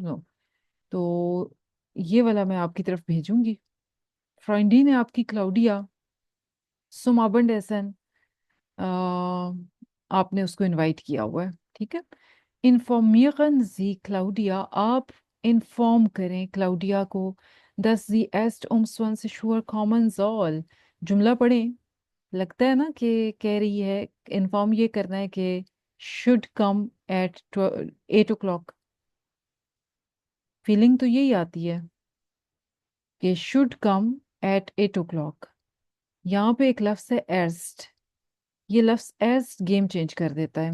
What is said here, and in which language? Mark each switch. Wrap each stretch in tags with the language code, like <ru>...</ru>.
<hi>No, तो ये वाला मैं आपकी तरफ भेजूंगी। फ्रेंडी ने आपकी क्लाउडिया सुमाबंड एसन, आपने उसको इनवाइट किया हुआ है, ठीक है।</hi> <de>इन्फॉर्मिeren Sie</de> <hi>क्लाउडिया, आप इन्फॉर्म करें क्लाउडिया को।</hi> <de>dass sie erst um 20 Uhr kommen soll।</de> <hi>जुमला पढ़ें। लगता है ना कि कह रही है इन्फॉर्म ये करना है कि</hi> <en>Should come at 8 o'clock।</en> <hi>Feeling तो यही आती है कि</hi> <en>Should come at 8 o'clock।</en> <hi>यहाँ पे एक लफ्ज है एर्स्ट। ये लफ्ज एर्स्ट गेम चेंज कर देता है।</hi>